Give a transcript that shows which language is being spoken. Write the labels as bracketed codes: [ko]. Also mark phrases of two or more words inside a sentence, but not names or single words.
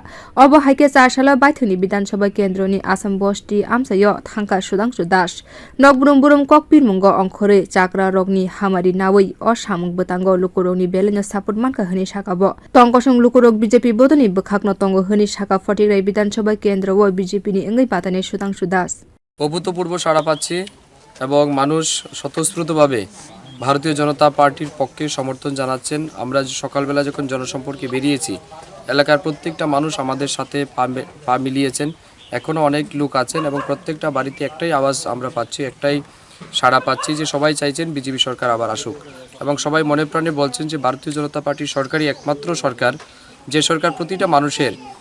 [trp] Obahaike chasalo baithani bidhansabha kendrani Assam Ti amsayo thangka Shudhangshu nok burum burum kokpirmungo ongkhorwi chakra rokni hamari nawi o samung bwtango Lukorogni beleno support manka hini sakabo tongkosong Lukorog BJP bodoni bwkhakno tongo hini saka Fatikroy bidhansabha kendrawo BJP ni wngwi batainai Shudhangshu [bn] অভূতপূর্ব সাড়া পাচ্ছি এবং মানুষ স্বতঃস্ফূর্তভাবে ভারতীয় জনতা পার্টির পক্ষে সমর্থন জানাচ্ছেন। আমরা সকালবেলা যখন জনসম্পর্কে বেরিয়েছি এলাকার প্রত্যেকটা মানুষ আমাদের সাথে পা মিলিয়েছেন। এখনো অনেক লোক আছেন এবং প্রত্যেকটা বাড়িতে একটাই আওয়াজ আমরা পাচ্ছি, একটাই সাড়া পাচ্ছি যে সবাই চাইছেন বিজেপি সরকার আবার আসুক এবং সবাই মনে প্রাণে বলছেন যে ভারতীয় জনতা পার্টির সরকারই একমাত্র সরকার যে সরকার প্রতিটা মানুষের